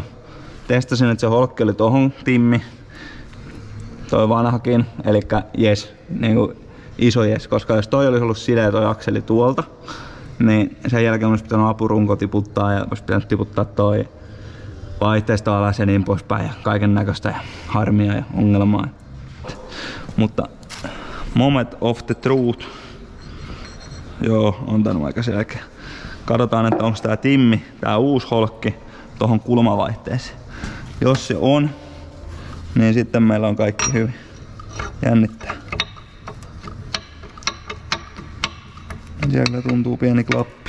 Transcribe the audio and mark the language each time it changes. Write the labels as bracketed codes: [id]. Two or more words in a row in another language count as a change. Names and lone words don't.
[fi] Testasin, että se holkki oli tohon timmi. Toi vanhakin, elikkä jes, niinku iso jes, koska jos toi olisi ollut sileä toi akseli tuolta, niin sen jälkeen olisi pitänyt apurunko tiputtaa ja olisi pitänyt tiputtaa toi vaihteisto alas ja niin poispäin ja kaiken näköistä ja harmia ja ongelmaa. [en] Mutta moment of the truth. [fi] Joo, on tän aika selkeä. Katsotaan, että onko tää timmi, tää uusi holkki tohon kulmavaihteeseen. Jos se on, niin sitten meillä on kaikki hyvin. Jännittää. Siellä tuntuu pieni klappi.